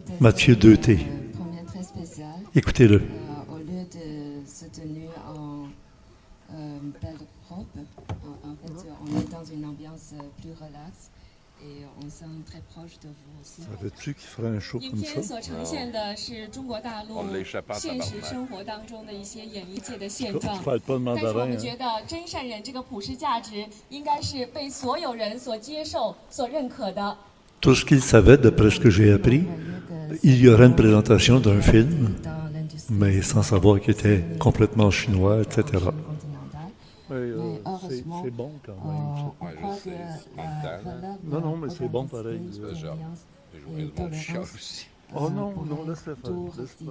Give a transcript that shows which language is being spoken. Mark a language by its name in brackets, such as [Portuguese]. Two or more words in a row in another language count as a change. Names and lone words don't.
[French] Mathieu Deuté. Première très spéciale. Écoutez-le. Au lieu de se tenir en belle robe, en fait, on est dans une ambiance plus relaxe et on se sent très proche de vous aussi. Savais-tu qu'il ferait un show [Chinese] 影 [French] comme [Chinese] 片 [French] ça? [Chinese] 所呈现的是中国大陆现实生活当中的一些演艺界的现状， [French] Je parle pas de [Chinese] 但是我 [French] mandarin. [Chinese] 们觉得真善忍这个普世价值应该是被所有人所接受、所认可的。 [French] Tout ce qu'il savait, d'après ce que j'ai appris, il y aurait une présentation d'un film, mais sans savoir qu'il était complètement chinois, etc. Oui, c'est bon quand même. Non, non, mais c'est bon pareil. Oh non, non, laisse-le faire.